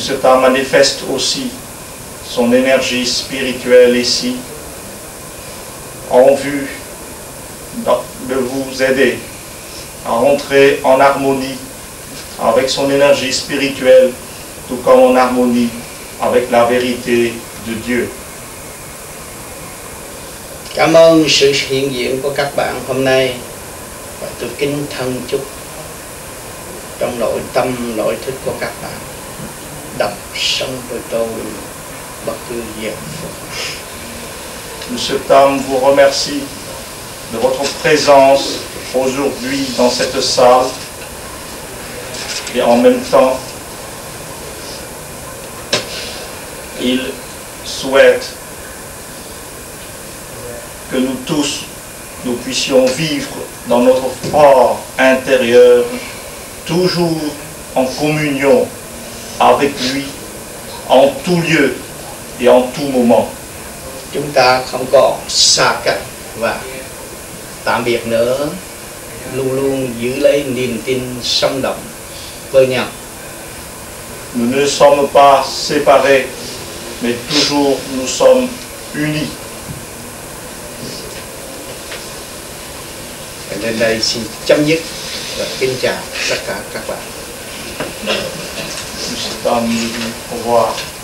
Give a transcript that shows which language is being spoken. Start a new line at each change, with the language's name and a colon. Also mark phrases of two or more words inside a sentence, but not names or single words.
French: Tam manifeste aussi son énergie spirituelle ici en vue de vous aider à rentrer en harmonie avec son énergie spirituelle, tout comme en harmonie avec la vérité de Dieu.
Vietnamese: Cảm ơn sự hiện diện của các bạn hôm nay và tôi kính thân chúc trong nội tâm nội thức của các bạn đọc sống với tôi bất cứ giờ phút.
French: M. Tam vous remercie de votre présence aujourd'hui dans cette salle et en même temps il souhaite que nous tous nous puissions vivre dans notre fort intérieur toujours en communion avec lui en tout lieu et en tout moment.
Vietnamese: Chúng ta không còn xa cách và tạm biệt nữa, luôn luôn giữ lấy niềm tin sống động với nhau.
French: Nous ne sommes pas séparés, mais toujours nous sommes unis.
Vietnamese: Đến đây xin chấm dứt và kính chào tất cả các bạn.
French: Au revoir.